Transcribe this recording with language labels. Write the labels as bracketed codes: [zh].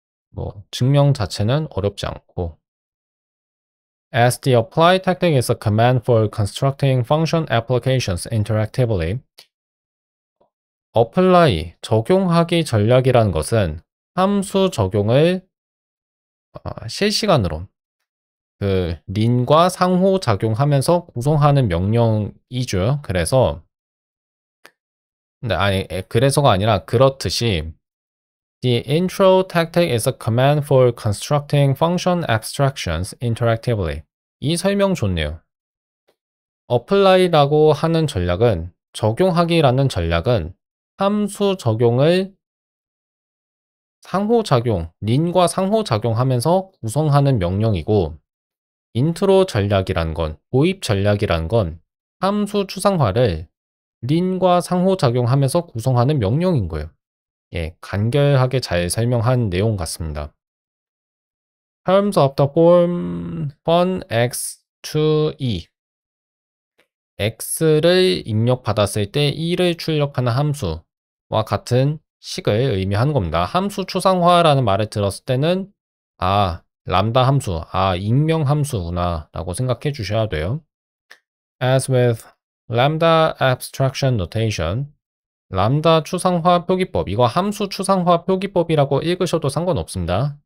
[ko] 뭐 증명 자체는 어렵지 않고 [en] As the apply tactic is a command for constructing function applications interactively, [ko] apply, 적용하기 전략이라는 것은 함수 적용을 실시간으로 그 린과 상호작용하면서 구성하는 명령이죠. 그래서 근데 아니 그래서가 아니라 그렇듯이 [en] The intro tactic is a command for constructing function abstractions interactively. [ko] 이 설명 좋네요. apply라고 하는 전략은 적용하기라는 전략은 함수 적용을 상호작용, 린과 상호작용하면서 구성하는 명령이고 인트로 전략이란 건, 도입 전략이란 건 함수 추상화를 린과 상호작용하면서 구성하는 명령인 거예요. 예, 간결하게 잘 설명한 내용 같습니다. [en] Terms of the form fun x to e. [ko] x를 입력받았을 때 2를 출력하는 함수와 같은 식을 의미하는 겁니다. 함수 추상화라는 말을 들었을 때는 람다 함수, 익명 함수구나 라고 생각해 주셔야 돼요. [en] As with lambda abstraction notation, [ko] 람다 추상화 표기법, 이거 함수 추상화 표기법이라고 읽으셔도 상관없습니다.